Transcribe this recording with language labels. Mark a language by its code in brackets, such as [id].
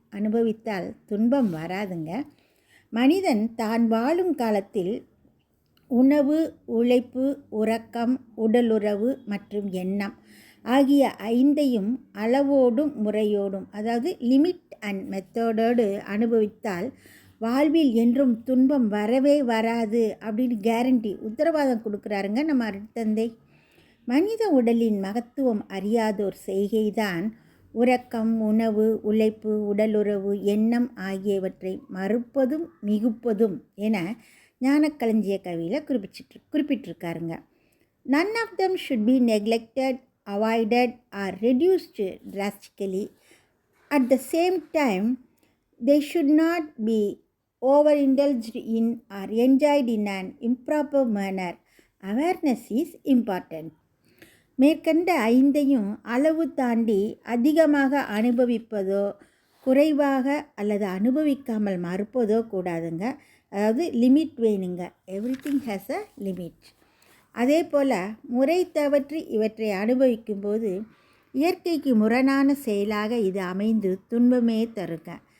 [ta] அனுபவித்தால் துன்பம் வராதுங்க. மனிதன் தான் வாழும் காலத்தில் உணவு, உழைப்பு, உறக்கம், உடலுறவு மற்றும் எண்ணம் ஆகிய 5ஐயும் அளவோடும் முறையோடும், அதாவது [en] limit and மெத்தடோடு [ta] அனுபவித்தால் வாழ்வில் என்றும் துன்பம் வரவே வராது அப்படின்னு கேரண்டி, உத்தரவாதம் கொடுக்குறாருங்க நம்ம அருட்தந்தை. மனித உடலின் மகத்துவம் அறியாதோர் செய்கைதான் உறக்கம், உணவு, உழைப்பு, உடலுறவு, எண்ணம் ஆகியவற்றை மறுப்பதும் மிகுப்பதும் என ஞானக்களஞ்சிய கவியில் குறிப்பிட்டிருக்காருங்க. [en] None of them should be neglected, avoided or reduced drastically. At the same time, they should not be overindulged in or enjoyed in an improper manner. Awareness is important. [ta] மேற்கண்ட 5ஐயும் அளவு தாண்டி அதிகமாக அனுபவிப்பதோ, குறைவாக அல்லது அனுபவிக்காமல் மறுப்பதோ கூடாதுங்க. அதாவது லிமிட் வேணுங்க. [en] Everything has a limit. [ta] அதே போல் முறை தவற்றி இவற்றை அனுபவிக்கும்போது இயற்கைக்கு முரணான செயலாக இது அமைந்து துன்பமே தருங்க.